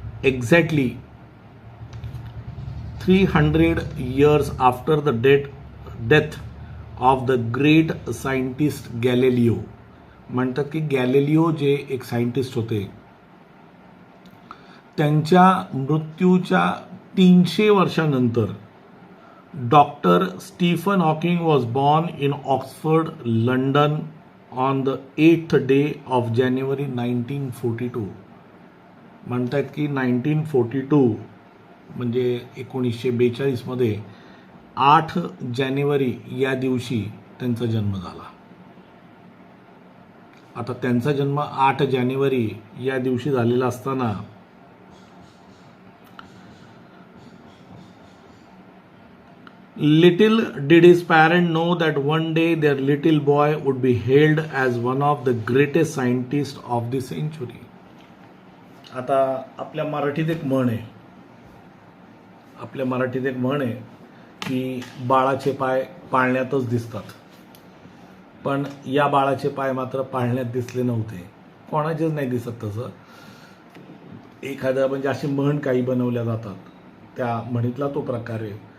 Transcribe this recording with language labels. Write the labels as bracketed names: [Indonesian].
[English] Exactly 300 years after the death of the great scientist Galileo. [Marathi] म्हणतात की Galileo जे एक सायंटिस्ट होते, त्यांच्या मृत्यूच्या 300 वर्षानंतर [English] Dr. Stephen Hawking was born in Oxford, London on the 8th day of January 1942. [Marathi] म्हणतात की 1942 म्हणजे 1942 मध्ये 8 जानेवारी या दिवशी त्यांचा जन्म झाला. आता त्यांचा जन्म 8 जानेवारी या दिवशी झालेला असताना [English] little did his parents know that one day their little boy would be hailed as one of the greatest scientists of the century. [Marathi] आता आपल्या मराठीत एक म्हण आहे की बाळाचे पाय पाळण्यातच दिसतात, पण या बाळाचे पाय मात्र पाळण्यात दिसले नव्हते. कोणाचेच नाही दिसत. तसं एखादं म्हणजे अशी म्हण काही बनवल्या जातात, त्या म्हणीतला तो प्रकार आहे.